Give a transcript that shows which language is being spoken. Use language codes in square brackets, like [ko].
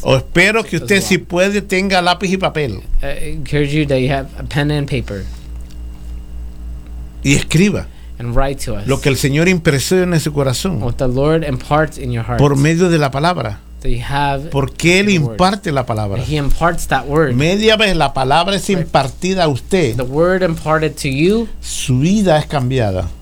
[es] O espero que usted, si puede, tenga lápiz y papel. [en] I encourage you that you have a pen and paper. [es] Y escriba. [en] And write to us. [es] Lo que el Señor impresiona en su corazón. [en] What the Lord imparts in your heart. [es] Por medio de la palabra. [en] That you have. [es] Porque él imparte la palabra. [en] He imparts that word. [es] Media vez la palabra es impartida a usted. [en] The word imparted to you. [es] Su vida es cambiada.